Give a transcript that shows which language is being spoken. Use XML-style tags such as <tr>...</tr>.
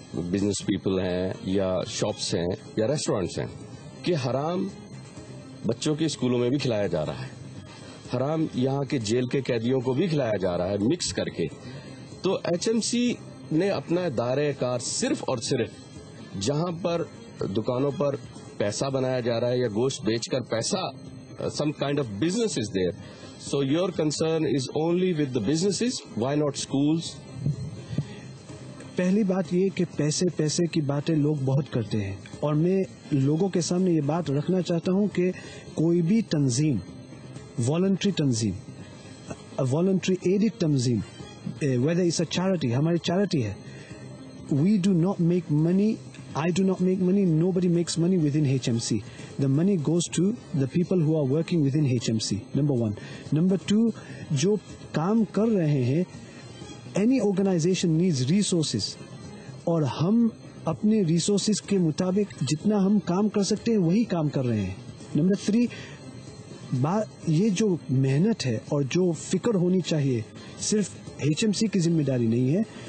<ur>Business people ہیں یا shops ہیں یا ریسٹورینٹس ہیں کہ حرام بچوں کے اسکولوں میں بھی کھلایا جا رہا ہے, حرام یہاں کے جیل کے قیدیوں کو بھی کھلایا جا رہا ہے مکس کر کے. تو ایچ ایم سی نے اپنا دائرہ کار صرف اور صرف جہاں پر دکانوں پر پیسہ بنایا جا رہا ہے یا گوشت بیچ کر پیسہ,</ur> <en>some kind of business is there. So your concern is only with the businesses, why not schools?</en> <ur>پہلی بات یہ کہ پیسے کی باتیں لوگ بہت کرتے ہیں, اور میں لوگوں کے سامنے یہ بات رکھنا چاہتا ہوں کہ کوئی بھی تنظیم, والنٹری تنظیم, والنٹری ایڈڈ تنظیم,</ur> <en>whether it's a charity,</en> <ur>ہماری چیریٹی ہے,</ur> <en>we do not make money, I do not make money, nobody makes money within HMC. The money goes to the people who are working within HMC, number one. Number two,</en> <ur>جو کام کر رہے ہیں,</ur> <en>any organization needs resources,</en> <ur>اور ہم اپنے resources کے مطابق جتنا ہم کام کر سکتے ہیں وہی کام کر رہے ہیں. نمبر 3, یہ جو محنت ہے اور جو فکر ہونی چاہیے صرف HMC کی ذمہ داری نہیں ہے.</ur>